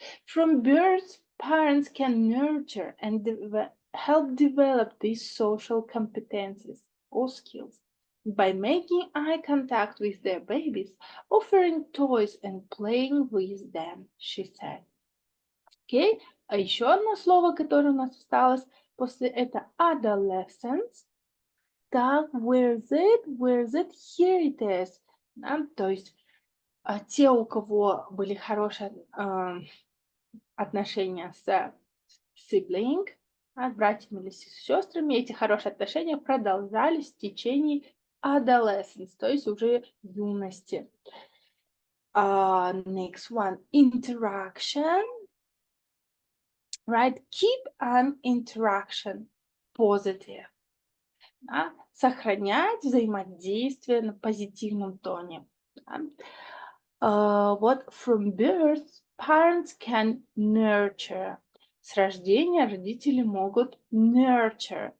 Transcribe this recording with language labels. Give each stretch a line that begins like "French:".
English: From birth, parents can nurture and help develop these social competencies or skills by making eye contact with their babies, offering toys and playing with them, she said.
Russian: Okay, а еще одно слово, которое у нас осталось после это adolescence.
English: Так, where is it? Here it is. Да?
Russian: То есть те, у кого были хорошие отношения с sibling, с братьями или с сестрами, эти хорошие отношения продолжались в течение adolescence, то есть уже юности.
English: Next one, interaction. Right? Keep an interaction positive. Да?
Russian: Сохранять взаимодействие на позитивном тоне. Да?
English: Вот from birth, parents can nurture.
Russian: С рождения родители могут nurture.